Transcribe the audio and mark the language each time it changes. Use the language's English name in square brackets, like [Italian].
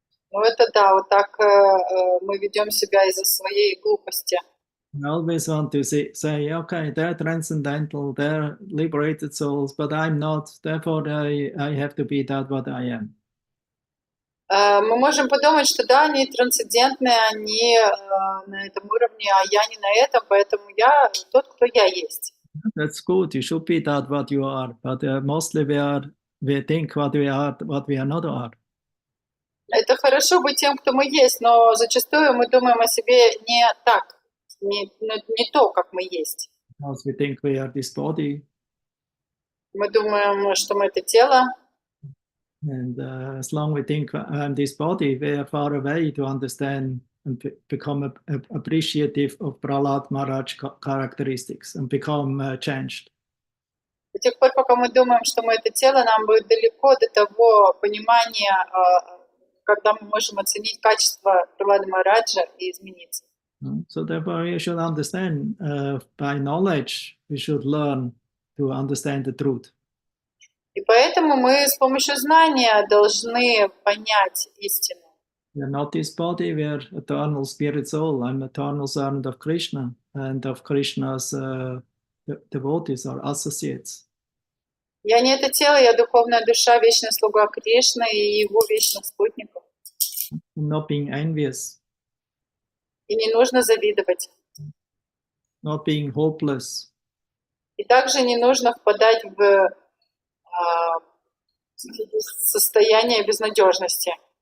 [Russian] Ну это да, вот так мы ведем себя из-за своей глупости. [English] I always want to say, okay, they're transcendental, they're liberated souls, but I'm not. Therefore, I have to be that what I am. [Russian] Мы можем подумать, что да, они трансцендентные, они на этом уровне, а я не на этом, поэтому я тот, кто я есть. [English] That's good. You should be that what you are, but mostly we think what we are not are. [Russian] Это хорошо быть тем, кто мы есть, но зачастую мы думаем о себе не так, не то, как мы есть. [English] Because we think we are this body. [Russian] Мы думаем, что мы это тело. [English] And as long as we think I'm this body, we are far away to understand and become appreciative of Prahlad Maharaj characteristics and become changed. [Russian] До тех пор, пока мы думаем, что мы это тело, нам будет далеко до того понимания, когда мы можем оценить качество Пралады Махараджа и измениться. [English] So therefore we should understand by knowledge, we should learn to understand the truth. [Russian] И поэтому мы с помощью знания должны понять истину. [English] We are not this body, we are eternal spirit soul. I'm eternal servant of Krishna and of Krishna's devotees or associates. [Russian] Я не это тело, я духовная душа, вечный слуга Кришны и его вечных спутников. [English] I'm not being envious. [Russian] И не нужно завидовать. [English] Not being hopeless. [Russian] И также не нужно впадать в состояние безнадежности.